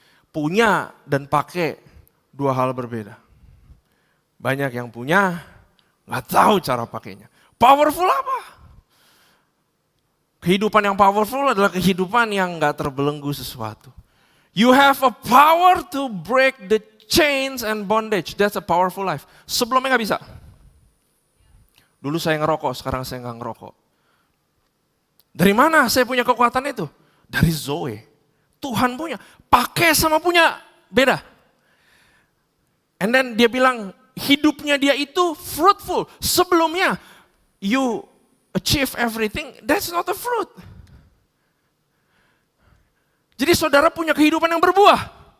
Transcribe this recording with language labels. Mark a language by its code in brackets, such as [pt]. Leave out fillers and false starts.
[id] Punya dan pakai dua hal berbeda. Banyak yang punya, nggak tahu cara pakainya. Powerful apa? Kehidupan yang powerful adalah kehidupan yang gak terbelenggu sesuatu. [en] You have a power to break the chains and bondage. That's a powerful life. [id] Sebelumnya gak bisa. Dulu saya ngerokok, sekarang saya gak ngerokok. Dari mana saya punya kekuatan itu? Dari Zoe. Tuhan punya. Pakai sama punya, beda. [en] And then [id] dia bilang, hidupnya dia itu fruitful. Sebelumnya, [en] you achieve everything, that's not a fruit. [id] Jadi saudara punya kehidupan yang berbuah.